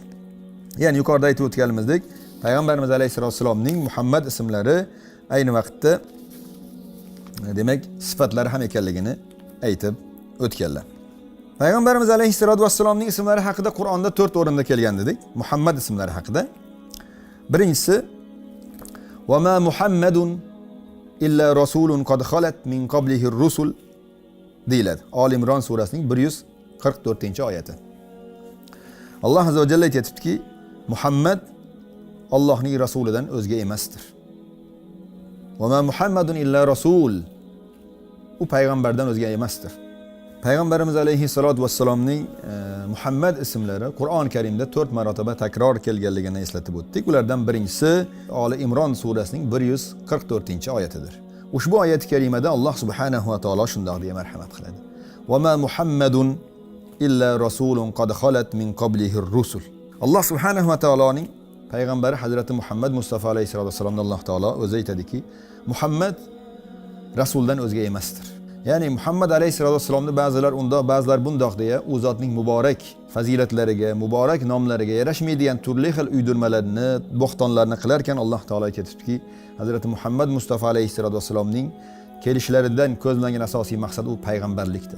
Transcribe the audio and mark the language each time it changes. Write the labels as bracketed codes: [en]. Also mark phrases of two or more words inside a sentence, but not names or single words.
[uz] Ya'ni yuqorida aytib o'tganimizdek, payg'ambarimiz alayhissalomning Muhammad ismlari ayni vaqtda demak sifatlari ham ekanligini aytib o'tganlar. Payg'ambarimiz alayhissalomning ismlari haqida Qur'onda 4 o'rinda kelgan dedik. Muhammad ismlari haqida. [ar] Birinchisi وما محمد إلا رسول قد خلت من قبله الرسل deyiladi. [uz] Oli Imron surasining 144-oyati. Alloh [ar] عز وجل [uz] aytibdiki, Muhammad Allohning rasulidan o'zga emasdir. [ar] وما محمد إلا رسول. [uz] U payg'ambardan o'zga emasdir. Payg'ambarimiz [ar] عليه الصلاة والسلام [uz] Muhammad ismlari Qur'on Karimda 4 marotaba takror kelganligini eslatib o'tdik. Ulardan birinchisi Oli Imron surasining 144-oyatidir. Ushbu oyat karimada Alloh [ar] سبحانه وتعالى [uz] shundoq deya marhamat qiladi. [ar] وما محمد إلا رسول قد خلت من قبله الرسل. [uz] Alloh [ar] سبحانه وتعالى [uz] payg'ambari Hazrati Muhammad Mustafa [ar] عليه الصلاة والسلام [uz] Alloh taolo o'zi aytadiki, Muhammad rasuldan o'zga emasdir. Ya'ni Muhammad [ar] عليه الصلاة والسلام [uz] ba'zilar undoq, ba'zilar bundoq deya u zotning muborak fazilatlariga, muborak nomlariga yarashmaydigan turli xil uydirmalarni, bo'xtonlarni qilar ekan Alloh taolo aytibdiki, Hazrati Muhammad Mustafa [ar] عليه الصلاة والسلام [uz] kelishlaridan ko'zlangan asosiy maqsad u payg'ambarlikdir.